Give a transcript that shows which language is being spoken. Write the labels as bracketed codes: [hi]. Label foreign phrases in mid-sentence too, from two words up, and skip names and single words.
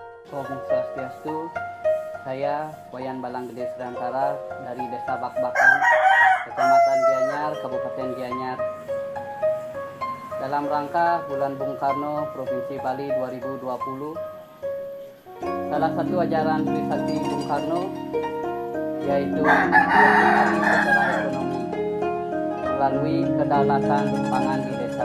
[ban] Om Swastiastu. [id] Saya Wayan Balanggede Sriantara dari Desa Bakbakan, Kecamatan Gianyar, Kabupaten Gianyar. Dalam rangka Bulan Bung Karno Provinsi Bali 2020, salah satu ajaran Trisakti Bung Karno yaitu mempengaruhi secara ekonomi melalui kedaulatan pangan di desa.